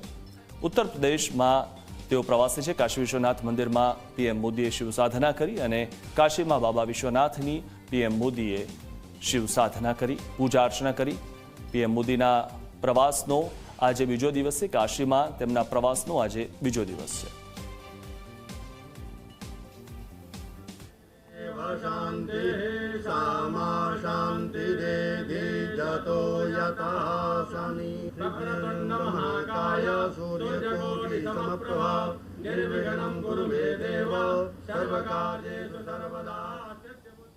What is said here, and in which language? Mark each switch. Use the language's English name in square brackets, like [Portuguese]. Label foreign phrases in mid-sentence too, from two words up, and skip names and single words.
[Gujarati] ઉત્તર પ્રદેશમાં તેઓ પ્રવાસે છે। કાશી વિશ્વનાથ મંદિરમાં પીએમ મોદીએ શિવ સાધના કરી અને કાશીમાં બાબા વિશ્વનાથની પીએમ મોદીએ શિવ સાધના કરી, પૂજા અર્ચના કરી। પીએમ મોદીના પ્રવાસનો આજે બીજો દિવસ છે। કાશીમાં તેમના પ્રવાસનો આજે બીજો દિવસ છે। [Sanskrit] शांति सामा शांति देवी जतो यथा शनि वक्रतुंड महाकाय सूर्यकोटि समप्रभा निर्विघ्नं कुरु मे देव सर्वकार्येषु सर्वदा।